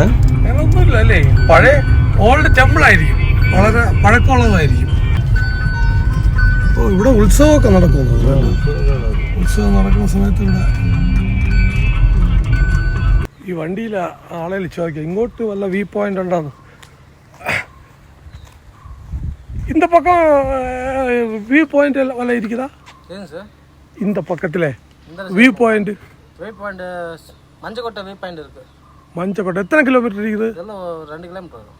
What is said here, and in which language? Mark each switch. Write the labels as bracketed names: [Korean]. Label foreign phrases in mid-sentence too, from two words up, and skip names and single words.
[Malayalam] ഒന്നുമില്ല അല്ലേ, പഴയ [English] old temple [Malayalam] ആയിരിക്കും, വളരെ പഴക്കമുള്ളതായിരിക്കും. അപ്പോൾ ഇവിടെ ഉത്സവമൊക്കെ നടക്കുന്നു. ഉത്സവം നടക്കുന്ന സമയത്ത് ഇവിടെ ഈ വണ്ടിയിൽ ആളെ ചോദിക്കാം ഇങ്ങോട്ട് വല്ല [English] view point [Malayalam] ഉണ്ടാന്ന്. [Tamil] இந்த பக்கம் [English] view point [Tamil] வல்ல இருக்குதா? ஏங்க சார், இந்த பக்கத்துல [English] view point [Tamil] மஞ்சக்கோட்டை [English] view point [Tamil] இருக்கு. மஞ்சக்கோட்டை எத்தனை கிலோமீட்டர் இருக்குது? இதெல்லாம் 2 கிலோமீட்டர் வரும்.